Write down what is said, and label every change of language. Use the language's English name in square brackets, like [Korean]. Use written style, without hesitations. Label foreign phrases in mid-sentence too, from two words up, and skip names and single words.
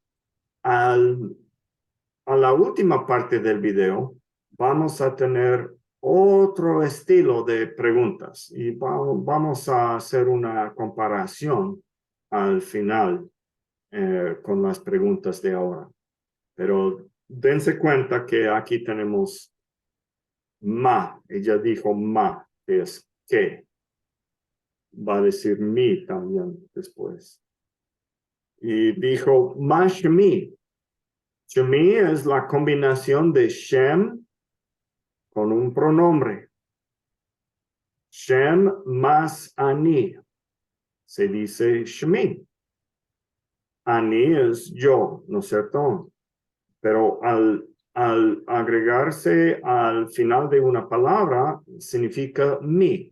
[Spanish] A la última parte del video, vamos a tener otro estilo de preguntas y vamos a hacer una comparación al final con las preguntas de ahora. Pero dense cuenta que aquí tenemos ma. Ella dijo ma, que es qué. Va a decir mi también después. Y dijo [Hebrew] מה שמי. [Spanish] Shemi es la combinación de Shem con un pronombre. Shem más Ani. Se dice Shemi. Ani es yo, ¿no es cierto? Pero al agregarse al final de una palabra, significa mi.